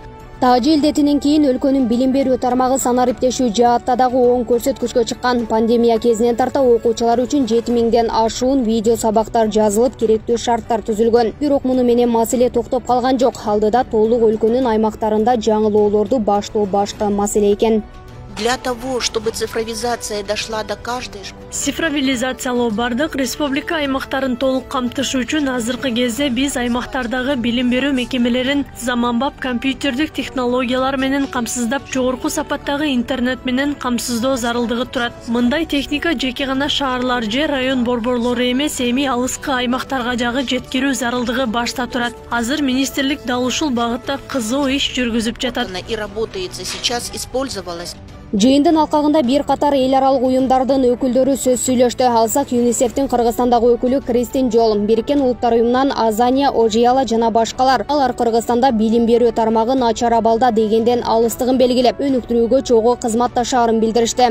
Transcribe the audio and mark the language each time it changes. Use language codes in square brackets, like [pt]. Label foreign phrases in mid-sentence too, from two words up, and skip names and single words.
[ky] Таажы илдетинен кийин өлкөнүн билим берүү тармагы санариптешүү жаатта дагы оң көрсөткүчкө чыккан. Пандемия кезинен тарта окуучулар үчүн 7000ден ашуун видео сабактар жазылып, керектүү шарттар түзүлгөн. Бирок муну менен маселе токтоп калган жок. Алдыда толук өлкөнүн аймактарында жаңылоолорду баштоо башкы маселе экен. [ru] Для того, чтобы цифровизация дошла до каждой. [ky] Цифровизациялоо бардык республика аймактарын толук камтыш үчүн азыркы кезде биз аймактардагы билим берүү мекемелерин заманбап компьютердик технологиялар менен камсыздап, жогорку сапаттагы интернет менен камсыздоо зарылдыгы турат. Мындай техника жеке гана шаарлар же район борборлору эмес, эми алыскы аймактарга жагы жеткирүү зарылдыгы башта турат. Азыр министрлик дал ушул багытта кызуу иш жүргүзүп жатат. [ru] И работается сейчас, использовалась. [ky] Жыйындын алкагында бир катар эл аралык уюмдардын өкүлдөрү сөз сүйлөштү. Алсак ЮНИСЕФтин Кыргызстандагы өкүлү Кристин Жол, Бириккен Улуттар уюмунан Азания Ожияла жана башкалар. Алар Кыргызстанда билим берүү тармагы начар абалда дегенден алыстыгын белгилеп, өнүктүрүүгө чогуу кызматташаарын билдиришти.